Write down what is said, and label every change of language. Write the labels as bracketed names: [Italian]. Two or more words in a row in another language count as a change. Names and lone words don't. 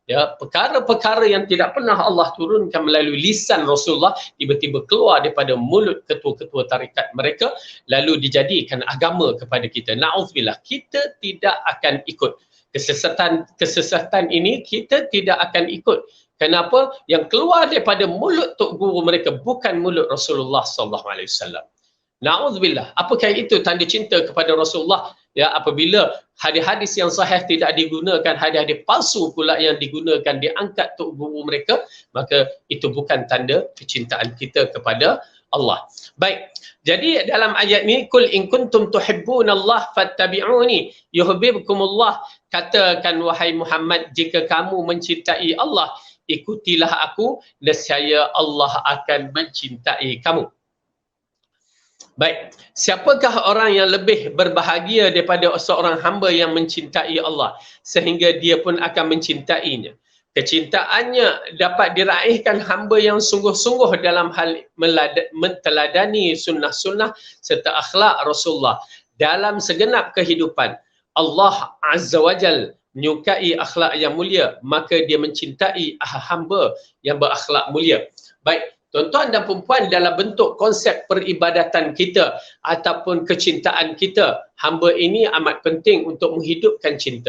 [Malay] Ya, perkara-perkara yang tidak pernah Allah turunkan melalui lisan Rasulullah tiba-tiba keluar daripada mulut ketua-ketua tarikat mereka lalu dijadikan agama kepada kita. Na'udzubillah, kita tidak akan ikut. Kesesatan ini kita tidak akan ikut. Kenapa? Yang keluar daripada mulut tok guru mereka bukan mulut Rasulullah [Arabic] صلى الله عليه وسلم. [Malay] Na'udzubillah. Apakah itu tanda cinta kepada Rasulullah? Ya, apabila hadis-hadis yang sahih tidak digunakan, hadis-hadis palsu pula yang digunakan, diangkat tok guru mereka, maka itu bukan tanda kecintaan kita kepada Allah. Baik. Jadi dalam ayat ni, [Arabic] قل إن كنتم تحبون الله فاتبعوني يحببكم الله. [Malay] Katakan wahai Muhammad, jika kamu mencintai Allah, ikutilah aku, nescaya Allah akan mencintai kamu. Baik, siapakah orang yang lebih berbahagia daripada seorang hamba yang mencintai Allah sehingga dia pun akan mencintainya? Kecintaannya dapat diraihkan hamba yang sungguh-sungguh dalam hal menteladani sunnah-sunnah serta akhlak Rasulullah dalam segenap kehidupan. Allah [Arabic] عز وجل [Malay] menyukai akhlak yang mulia, maka dia mencintai hamba yang berakhlak mulia. Baik, tuan-tuan dan perempuan, dalam bentuk konsep peribadatan kita ataupun kecintaan kita, hamba ini amat penting untuk menghidupkan cinta.